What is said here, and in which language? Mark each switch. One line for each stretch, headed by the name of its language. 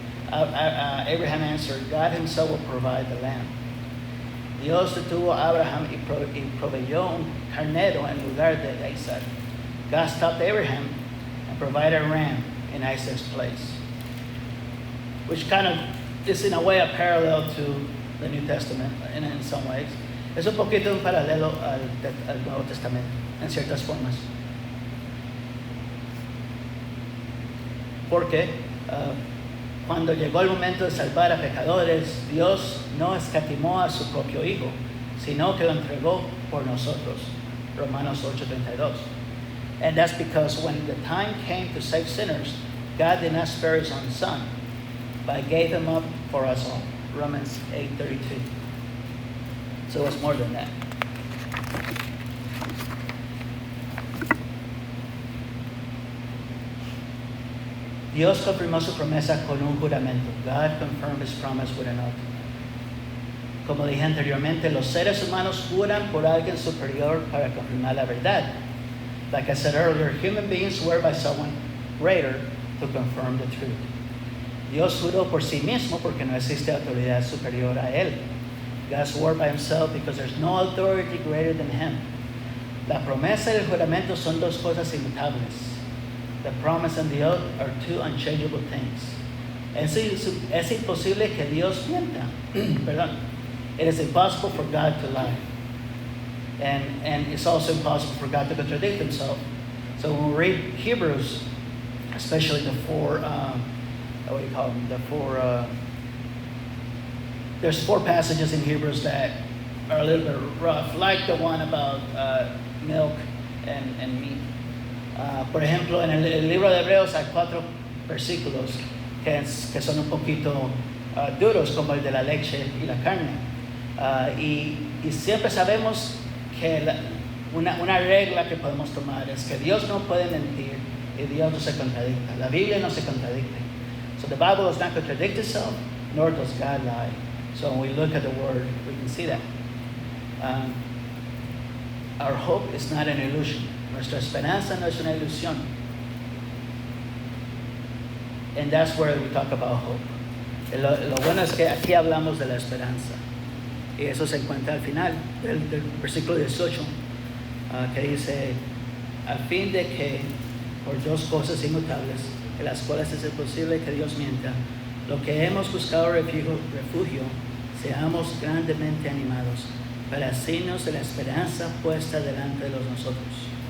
English: Abraham answered, God himself will provide the lamb.
Spanish: Dios detuvo a Abraham y proveyó un carnero en lugar de Isaac.
English: God stopped Abraham and provided a ram in Isaac's place. Which kind of is in a way a parallel to the New Testament in some ways.
Spanish: Es un poquito un paralelo al Nuevo Testamento en ciertas formas. Porque cuando llegó el momento de salvar a pecadores, Dios no escatimó a su propio Hijo, sino que lo entregó por nosotros. Romanos 8:32.
English: And that's because when the time came to save sinners, God did not spare his own Son, but gave him up for us all. Romans 8:32. So it's more than that.
Spanish: Dios confirmó su promesa con un juramento.
English: God confirmed his promise with an oath.
Spanish: Como dije anteriormente, los seres humanos juran por alguien superior para confirmar la verdad.
English: Like I said earlier, human beings swear by someone greater to confirm the truth.
Spanish: Dios juró por sí mismo porque no existe autoridad superior a él.
English: God swore by himself because there's no authority greater than him.
Spanish: La promesa y el juramento son dos cosas inmutables.
English: The promise and the oath are two unchangeable things.
Spanish: Es imposible que Dios mienta. Perdón.
English: It is impossible for God to lie. And it's also impossible for God to contradict himself. So when we read Hebrews, especially the four, what do you call them? There's 4 passages in Hebrews that are a little bit rough, like the one about milk and meat.
Spanish: Por ejemplo, en el libro de Hebreos hay 4 versículos que son un poquito duros, como el de la leche y la carne. Y siempre sabemos que una regla que podemos tomar es que Dios no puede mentir y Dios no se contradicta. La Biblia no se contradice.
English: So the Bible does not contradict itself, nor does God lie. So when we look at the Word, we can see that. Our hope is not an illusion.
Spanish: Nuestra esperanza no es una ilusión.
English: And that's where we talk about hope.
Spanish: Lo bueno es que aquí hablamos de la esperanza. Y eso se encuentra al final del versículo 18, que dice, a fin de que por 2 cosas inmutables, en las cuales es imposible que Dios mienta, lo que hemos buscado refugio, seamos grandemente animados, para hacernos de la esperanza puesta delante de nosotros.